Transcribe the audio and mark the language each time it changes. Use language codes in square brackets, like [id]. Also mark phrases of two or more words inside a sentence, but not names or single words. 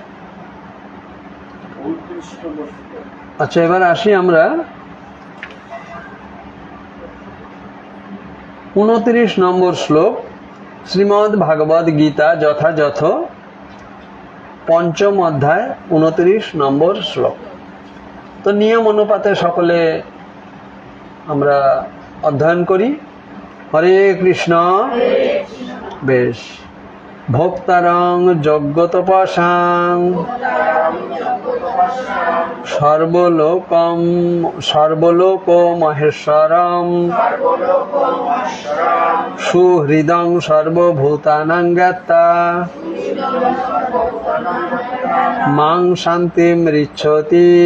[bn] আচ্ছা, এবার আসি আমরা 29 নম্বর শ্লোক, শ্রীমদ্ ভাগবত গীতা যথাযথ পঞ্চম অধ্যায় 29 নম্বর শ্লোক। তো নিয়ম অনুপাতে সকলে আমরা অধ্যয়ন করি। [sa] हरे कृष्ण। বেশ। भोक्तारं यज्ञतपसां सर्वलोक महेश्वरम् सुहृदं सर्वभूतानां ज्ञात्वा मां शान्तिम् ऋच्छति।